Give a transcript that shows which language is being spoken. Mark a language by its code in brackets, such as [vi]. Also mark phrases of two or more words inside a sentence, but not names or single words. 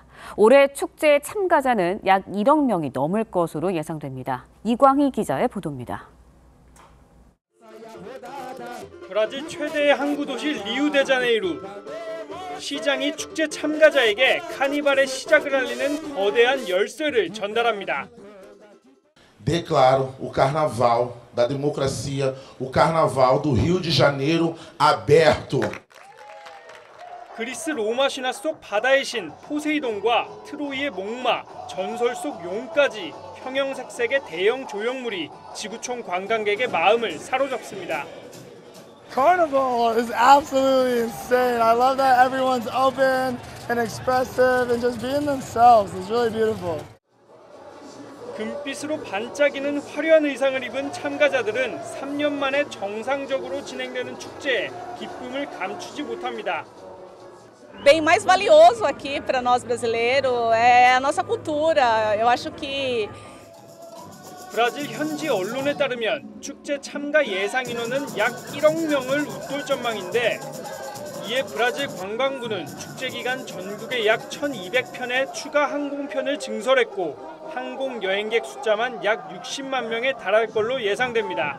[ko] 올해 축제 참가자는 약 1억 명이 넘을 것으로 예상됩니다. 이광희 기자의 보도입니다. 브라질 최대의 항구 도시 리우데자네이루. 시장이 축제 참가자에게 카니발의 시작을 알리는 거대한 열쇠를 전달합니다. [pt] Declaro o Carnaval da Democracia, o Carnaval do Rio de Janeiro aberto. [ko] 그리스 로마 신화 속 바다의 신 포세이돈과 트로이의 목마, 전설 속 용까지 형형색색의 대형 조형물이 지구촌 관광객의 마음을 사로잡습니다. [en] Carnival is absolutely insane. I love that everyone's open and expressive and just being themselves. It's really beautiful. [ko] 금빛으로 반짝이는 화려한 의상을 입은 참가자들은 3년 만에 정상적으로 진행되는 축제에 기쁨을 감추지 못합니다. [pt] Bem mais valioso aqui para nós brasileiros é a nossa cultura. Eu acho que [ko] 브라질 현지 언론에 따르면 축제 참가 예상 인원은 약 1억 명을 웃돌 전망인데 이에 브라질 관광부는 축제 기간 전국에 약 1,200편의 추가 항공편을 증설했고 항공 여행객 숫자만 약 60만 명에 달할 걸로 예상됩니다.